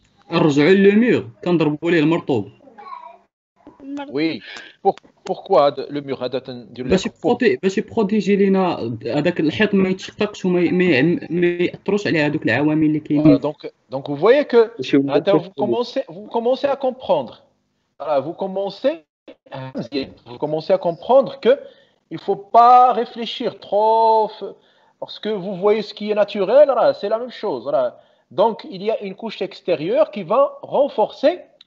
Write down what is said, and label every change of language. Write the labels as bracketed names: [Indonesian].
[Arabic] نرجعوا للميغ كنضربوا ليه المرطوب. [French] Oui. Pourquoi le mur [Arabic] هذا نديرو باش يبروتيجي لينا هذاك الحيط ما يتشققش ما ياثروش على هذوك العوامل اللي كاينين. [French] Donc vous voyez que vous commencez à comprendre. Voilà, vous commencez à comprendre que il faut pas réfléchir trop parce que vous voyez ce qui est naturel, voilà, c'est la même chose. Voilà. Donc il y a une couche extérieure qui va renforcer.